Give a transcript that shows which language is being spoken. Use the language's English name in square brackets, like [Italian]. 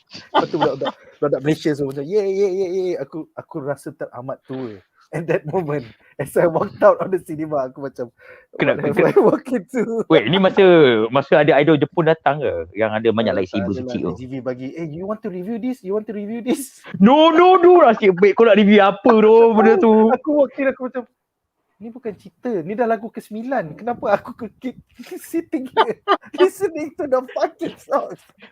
[Malay] Lepas tu budak Malaysia semua macam aku rasa teramat tua. [English] At that moment, as I walked out of the cinema, [Malay] aku macam [English] what have I walked into? [Malay] Wait, ni masa ada idol Jepun datang ke? Yang ada banyak lightsaber kecil tu. [English] DGV bagi, you want to review this? You want to review this? [Malay] No, nasib baik kau nak review apa tu benda tu. Aku [English] walk in, [Malay] aku macam, ni bukan cerita, ni dah lagu ke-9. [English] Kenapa aku keep sitting here listening to the fucking songs?